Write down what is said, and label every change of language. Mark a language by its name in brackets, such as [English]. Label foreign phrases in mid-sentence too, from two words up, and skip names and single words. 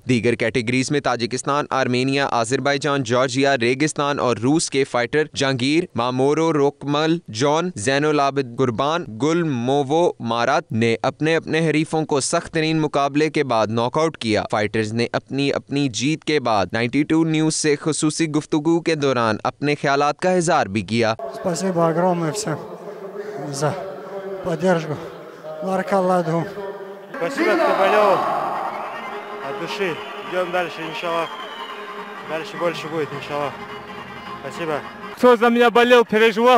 [Urdu] دیگر کیٹیگریز میں تاجکستان، آرمینیا، آذربائیجان، جارجیا، ریگستان اور روس کے فائٹر جہانگیر مامورو روکمل، جان زین العابد قربان، گل موو مارات نے اپنے حریفوں کو سخت ترین مقابلے کے بعد ناک آؤٹ کیا. فائٹرز نے اپنی جیت کے بعد 92 نیوز سے خصوصی گفتگو کے دوران اپنے خیالات کا اظہار بھی کیا. [Russian] Спасибо огромное всем за поддержку. Баракаллаху. Спасибо, кто болел от души. Идем дальше, иншаллах. Дальше больше будет, иншаллах. Спасибо. Кто за меня болел, переживал.